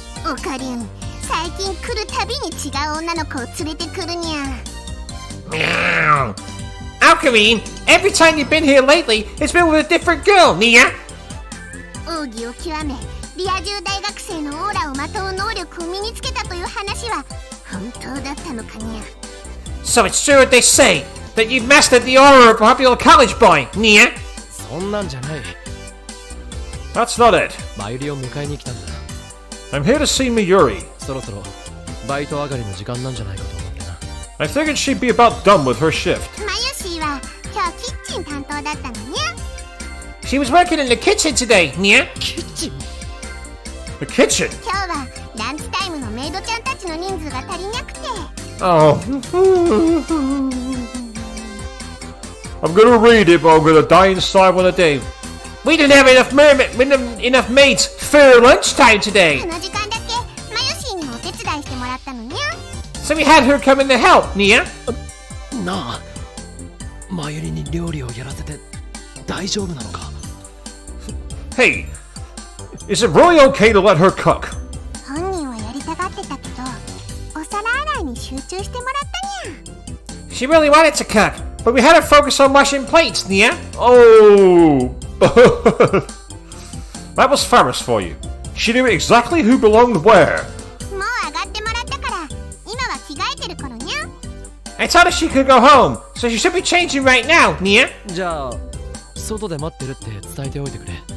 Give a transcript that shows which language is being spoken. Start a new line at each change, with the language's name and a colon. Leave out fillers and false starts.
Japanese: オカリン、最近来るたびに違う女の子を連れてくるにゃ。
English: Meow. Alkarine, every time you've been here lately, it's been with a different girl, Nia.
Japanese: 奥義を極め、リア充大学生のオーラをまとう能力を身につけたという話は本当だったのかにゃ。
English: So it's true what they say, that you've mastered the aura of a popular college boy, Nia.
Japanese: そんなんじゃない。
English: That's not it.
Japanese: マユリを迎えに来たんだ。
English: I'm here to see Mayuri.
Japanese: そろそろバイト上がりの時間なんじゃないかと思ってな。
English: I figured she'd be about done with her shift.
Japanese: マユシーは今日キッチン担当だったのにゃ。
English: She was working in the kitchen today, Nia.
Japanese: キッチン。
English: The kitchen?
Japanese: 今日はランチタイムのメイドちゃんたちの人数が足りなくて。
English: Oh. I'm gonna read it, but I'm gonna die inside one a day. We didn't have enough maids for lunchtime
Japanese: こ
English: today.
Japanese: の時間だけマユシーにもお手伝いしてもらったのにゃ。
English: So we had her come in to help, Nia.
Japanese: なあ、マユリに料理をやらせて大丈夫なのか。
English: Hey, is it really okay to let her cook?
Japanese: 本人はやりたがってたけど、お皿洗いに集中してもらったにゃ。
English: She really wanted to cook, but we had her focus on washing plates, Nia. Oh. That was Ferris for you. She knew exactly who belonged where.
Japanese: もう上がってもらったから、今は着替えてる頃にゃ。
English: I told her she could go home, so she should be changing right now, Nia.
Japanese: じゃあ外で待ってるって伝えておいてくれ。